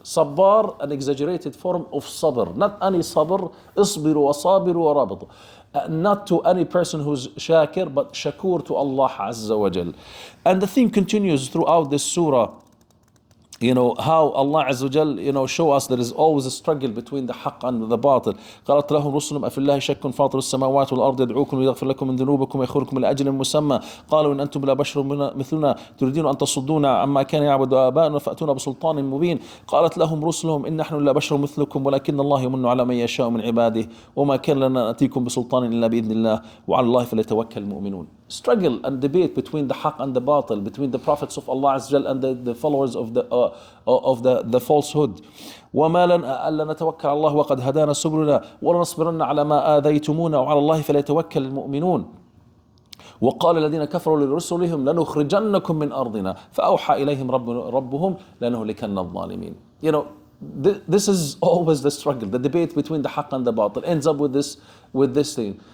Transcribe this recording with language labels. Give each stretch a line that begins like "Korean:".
English: Sabbar, an exaggerated form of sabr. Not any sabr,
Arabic: isbiru wa sabiru wa rabit.
English: Not to any person who's shakir, but shakur to Allah Azza wa Jal. And the theme continues throughout this surah. How Allah Azza wa Jal, show us there is always a struggle between the haqq and the batil.
Arabic: قالت لهم رسلهم أفي الله شك فاطر السماوات والأرض يدعوكم ليغفر لكم من ذنوبكم ويأخركم إلى أجل مسمى قالوا إن أنتم لا بشر مثلنا تريدون أن تصدونا عما كان يعبد آباؤنا فأتونا بسلطان مبين قالت لهم رسلهم إن نحن لا بشر مثلكم ولكن الله يمن على من يشاء من عباده وما كان لنا نأتيكم بسلطان إلا بإذن الله وعلى الله فليتوكل المؤمنون.
English: Struggle and debate between the haqq and the batil, between the prophets of Allah Azza wa Jal and the followers of the falsehood.
Arabic: وما لنا ألا نتوكل على الله وقد هدانا سبلنا ولنصبرن على ما آذيتمونا وعلى الله فليتوكل المؤمنون. وقال الذين كفروا لرسلهم لنخرجنكم من أرضنا فأوحى إليهم ربهم لنهلكن الظالمين.
English: This is always the struggle, the debate between the haqq and the batil ends up with this thing.